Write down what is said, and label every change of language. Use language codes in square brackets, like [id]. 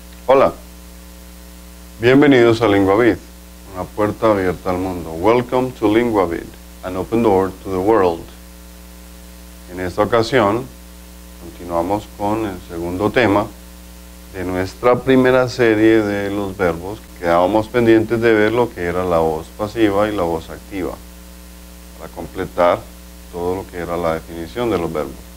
[es] Hola, bienvenidos a LinguaVid, una puerta abierta al mundo. [en] Welcome to LinguaVid, an open door to the world. [es] En esta ocasión, continuamos con el segundo tema de nuestra primera serie de los verbos. Quedábamos pendientes de ver lo que era la voz pasiva y la voz activa, para completar todo lo que era la definición de los verbos.